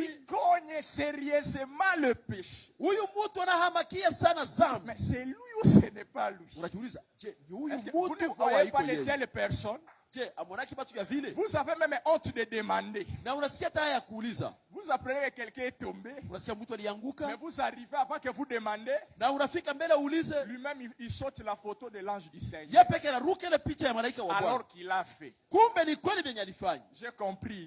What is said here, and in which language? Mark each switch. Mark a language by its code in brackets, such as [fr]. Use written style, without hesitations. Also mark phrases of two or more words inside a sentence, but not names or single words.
[fr] Il cogne sérieusement le péché. [sw] Huyu mtu anahamakia sana dhambi. [fr] Mais c'est lui ou ce n'est pas lui? [sw] Unajiuliza, je, ni huyu mtu au haiko yeye? [fr] Vous ne voyez pas de telles personnes? Vous avez même honte de demander. Vous apprenez que quelqu'un est tombé. Mais vous arrivez avant que vous demandez. Lui-même il saute la photo de l'ange du Seigneur. Alors qu'il a fait. J'ai compris.